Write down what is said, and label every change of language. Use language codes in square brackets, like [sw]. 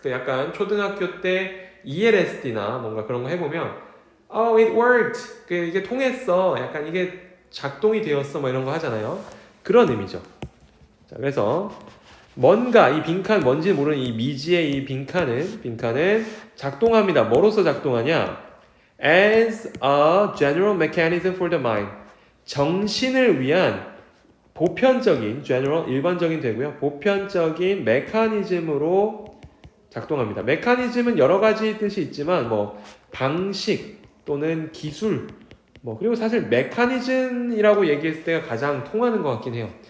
[ko] 그러니까 약간 초등학교 때 ELSD나 뭔가 그런 거 해보면 [en] it worked. [ko] 이게 통했어. 약간 이게 작동이 되었어. 뭐 이런 거 하잖아요. 그런 의미죠. 자, 그래서 뭔가 이 빈칸 뭔지 모르는 이 미지의 이 빈칸은 작동합니다. 뭐로서 작동하냐? [en] As a general mechanism for the mind. [ko] 정신을 위한 보편적인 general 일반적인 되고요. 보편적인 메커니즘으로 작동합니다. 메커니즘은 여러 가지 뜻이 있지만 뭐 방식 또는 기술 그리고 사실 메커니즘이라고 얘기했을 때가 가장 통하는 것 같긴 해요.